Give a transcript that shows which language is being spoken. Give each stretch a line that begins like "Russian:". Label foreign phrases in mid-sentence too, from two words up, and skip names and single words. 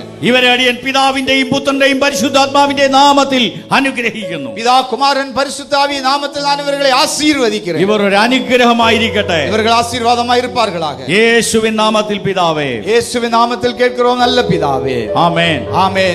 Malayalam: ഇവരെ അടിയൻ പിതാവിന്റെയും പുത്രന്റെയും പരിശുദ്ധാത്മാവിന്റെ നാമത്തിൽ അനുഗ്രഹിക്കുന്നു.
Tamil: பிதா குமாரன் பரிசுத்த ஆவி நாமத்தில் நான் இவர்களை ஆசீர்வதிக்கிறேன்.
Malayalam: ഇവർ ഒരു അനുഗ്രഹമായിരിക്കട്ടെ.
Tamil: இவர்கள் ஆசீர்வாதமாய் இருப்பார்களாக.
Malayalam: യേശുവിൻ നാമത്തിൽ പിതാവേ,
Tamil: இயேசுவின் நாமத்தில் கேட்கிறோம் நல்ல பிதாவே.
Malayalam: ആമേൻ.
Tamil: ஆமென்.